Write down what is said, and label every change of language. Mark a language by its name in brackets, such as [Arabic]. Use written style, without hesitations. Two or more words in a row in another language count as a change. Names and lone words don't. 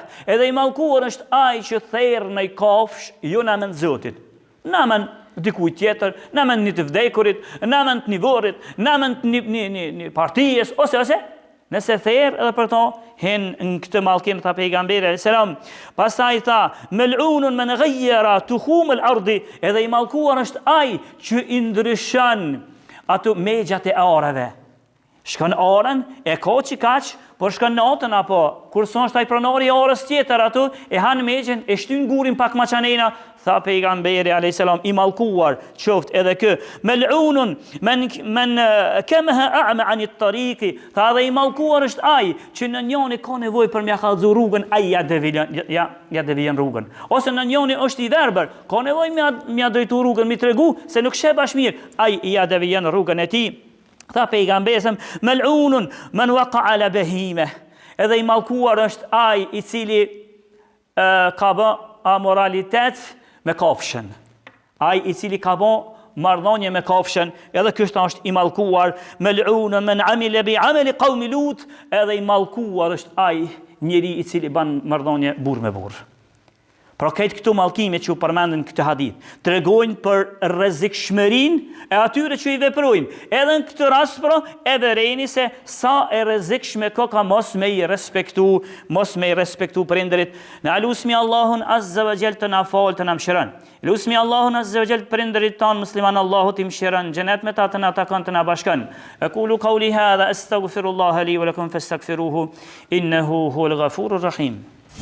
[Albanian] Edhe i mallkuar është ai që therr në kafsh jo në emër të Zotit. Në emër dikujt tjetër, në emër një të vdekurit, në emër të nivorit, në emër një partijës ose nëse therr edhe për to hen në këtë mallkim tha pejgamberi [Arabic] عليه السلام. [Albanian] Pastaj tha: [Arabic] "ملعون من غير تخوم الأرض." [Albanian] Edhe i mallkuar është ai që i ndryshon ato megjat e arave. Shkon arën, e ka që kaq, por shkon natën apo kur son është ai pronari i arës tjetër ato, e han megjen, e shtyn gurin pak maçanena, tha pejgamberi [Arabic] عليه السلام, [Albanian] i mallkuar qoftë edhe kë. [Arabic] ملعون من كمه أعمى عن الطريق. [Albanian] Tha dhe i mallkuar është ai që në njëri ka nevojë për mja kallëzu rrugën, ai ja devijon rrugën. Ose në njëri është i verbër, ka nevojë mja drejtu rrugën, mi tregu se nuk sheh bash mirë, ai ja devijon rrugën e tij. Tha pejgamberi: [Arabic] "ملعون من وقع على بهيمة." [Albanian] Edhe i mallkuar është ai i cili ka bë amoralitet me kafshën. Ai i cili ka bë marrëdhënie me kafshën, edhe ky është i mallkuar. [Arabic] "ملعون من عمل بعمل قوم لوط." [Albanian] Edhe i mallkuar është ai njeri i cili bën marrëdhënie burr me burr. Pra këtë këtu mallkime që u përmendën këtë hadith, tregojnë për rrezikshmërinë e atyre që i veprojnë. Edhe në këtë rast pra, e vërejni se sa e rrezikshme ka mos me i respektu prindërit. Në lusmi Allahun [Arabic] عز وجل [Albanian] të na fal, të na mëshiron. Lusmi Allahun [Arabic] عز وجل [Albanian] prindërit tanë musliman Allahu të mëshiron, xhenet me ta të na takon, të na bashkon. [Arabic] أقول قولي هذا أستغفر الله لي ولكم فاستغفروه إنه هو الغفور الرحيم.